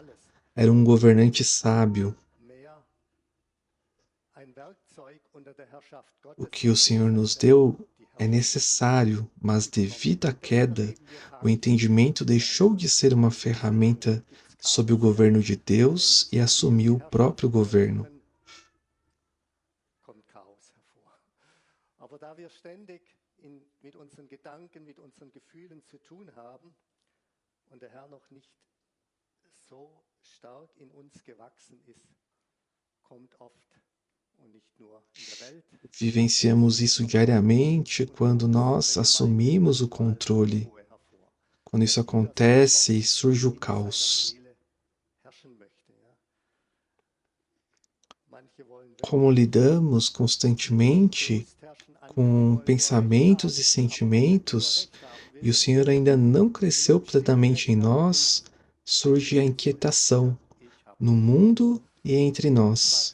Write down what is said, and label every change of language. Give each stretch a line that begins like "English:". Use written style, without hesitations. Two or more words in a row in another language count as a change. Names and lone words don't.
Portuguese: Era um governante sábio. O que o Senhor nos deu é necessário, mas devido à queda, o entendimento deixou de ser uma ferramenta sob o governo de Deus e assumiu o próprio governo.
German: Mit unseren Gedanken, mit unseren Gefühlen zu tun haben und der Herr noch nicht so stark in uns gewachsen ist, kommt oft und nicht nur in der Welt.
Portuguese: Vivenciamos isso diariamente quando nós assumimos o controle. Quando isso acontece, surge o caos. Como lidamos constantemente com pensamentos e sentimentos, e o Senhor ainda não cresceu plenamente em nós, surge a inquietação no mundo e entre nós.